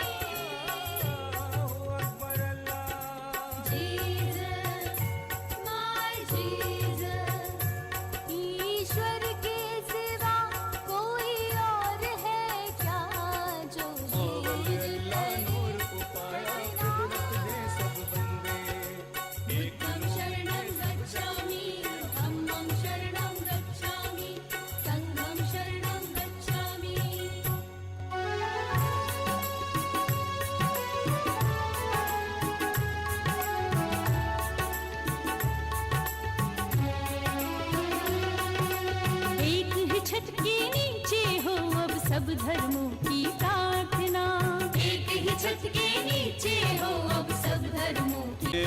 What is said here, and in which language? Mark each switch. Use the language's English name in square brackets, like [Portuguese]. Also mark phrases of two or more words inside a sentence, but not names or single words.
[Hindi] जीसस माय जीसस, ईश्वर के सिवा कोई और है क्या जो [Pali] एकं शरणं गच्छामि, धम्मं शरणं गच्छामि, संघं शरणं गच्छामि। [Hindi] एक ही छत के नीचे हो अब सब धर्मों की प्रार्थना, एक ही छत के नीचे हो अब सब धर्मों की